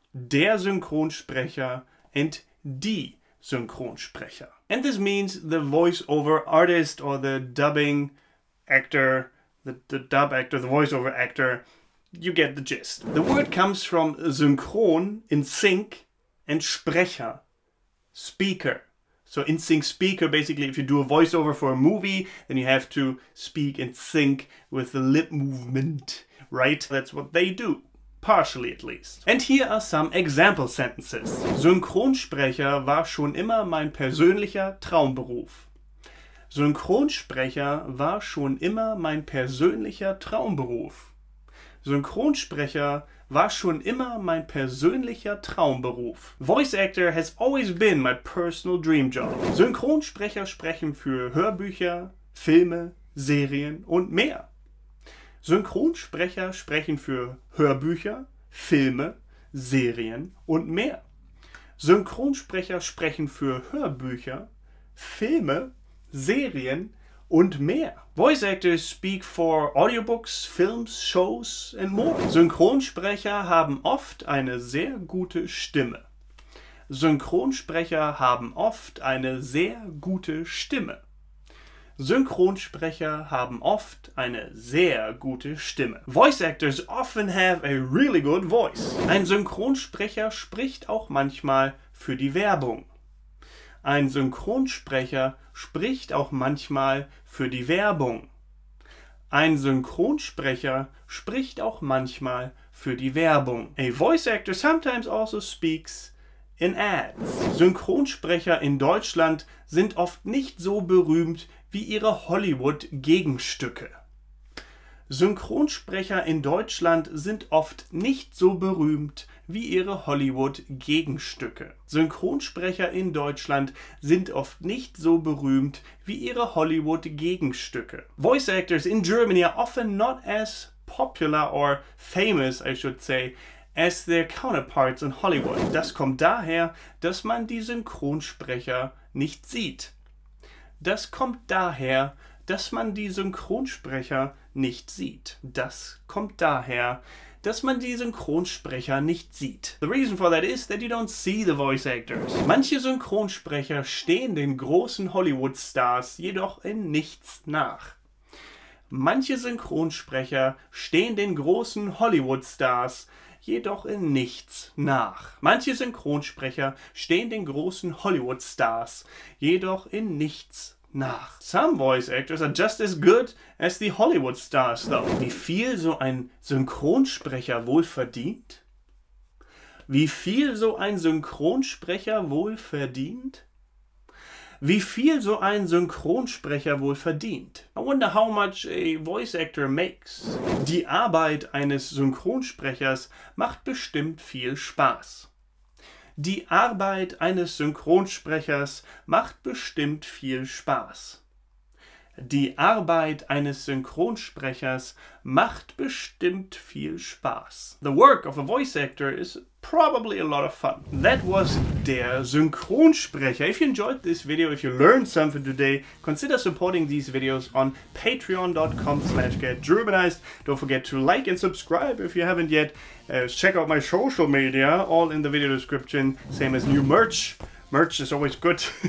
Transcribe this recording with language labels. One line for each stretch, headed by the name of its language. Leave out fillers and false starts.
German: Der Synchronsprecher
English: and
German: die Synchronsprecher.
English: And this means the voice-over artist or the dubbing actor, the dub actor, the voice-over actor. You get the gist. The word comes from synchron, in sync, and Sprecher, speaker. So in sync speaker, basically if you do a voiceover for a movie, then you have to speak in sync with the lip movement, right? That's what they do. Partially at least. And here are some example sentences.
German: Synchronsprecher war schon immer mein persönlicher Traumberuf. Synchronsprecher war schon immer mein persönlicher Traumberuf. Synchronsprecher war schon immer mein persönlicher Traumberuf.
English: Voice actor has always been my personal dream job.
German: Synchronsprecher sprechen für Hörbücher, Filme, Serien und mehr. Synchronsprecher sprechen für Hörbücher, Filme, Serien und mehr. Synchronsprecher sprechen für Hörbücher, Filme, Serien und mehr.
English: Voice actors speak for audiobooks, films, shows and more.
German: Synchronsprecher haben oft eine sehr gute Stimme. Synchronsprecher haben oft eine sehr gute Stimme. Synchronsprecher haben oft eine sehr gute Stimme.
English: Voice actors often have a really good voice.
German: Ein Synchronsprecher spricht auch manchmal für die Werbung. Ein Synchronsprecher spricht auch manchmal für die Werbung. Ein Synchronsprecher spricht auch manchmal für die Werbung.
English: A voice actor sometimes also speaks in ads.
German: Synchronsprecher in Deutschland sind oft nicht so berühmt wie ihre Hollywood-Gegenstücke. Synchronsprecher in Deutschland sind oft nicht so berühmt wie ihre Hollywood-Gegenstücke. Synchronsprecher in Deutschland sind oft nicht so berühmt wie ihre Hollywood-Gegenstücke.
English: Voice actors in Germany are often not as popular or famous, I should say, as their counterparts in Hollywood.
German: Das kommt daher, dass man die Synchronsprecher nicht sieht. Das kommt daher, dass man die Synchronsprecher nicht sieht. Das kommt daher, dass man die Synchronsprecher nicht sieht.
English: The reason for that is that you don't see the voice actors.
German: Manche Synchronsprecher stehen den großen Hollywood-Stars jedoch in nichts nach. Manche Synchronsprecher stehen den großen Hollywood-Stars jedoch in nichts nach. Manche Synchronsprecher stehen den großen Hollywood-Stars jedoch in nichts nach.
English: Some voice actors are just as good as the Hollywood stars, though.
German: Wie viel so ein Synchronsprecher wohl verdient? Wie viel so ein Synchronsprecher wohl verdient? Wie viel so ein Synchronsprecher wohl verdient?
English: I wonder how much a voice actor makes.
German: Die Arbeit eines Synchronsprechers macht bestimmt viel Spaß. Die Arbeit eines Synchronsprechers macht bestimmt viel Spaß. Die Arbeit eines Synchronsprechers macht bestimmt viel Spaß.
English: The work of a voice actor is probably a lot of fun. That was der Synchronsprecher. If you enjoyed this video, if you learned something today, consider supporting these videos on patreon.com/getgermanized. Don't forget to like and subscribe if you haven't yet. Check out my social media, all in the video description, same as new merch. Merch is always good.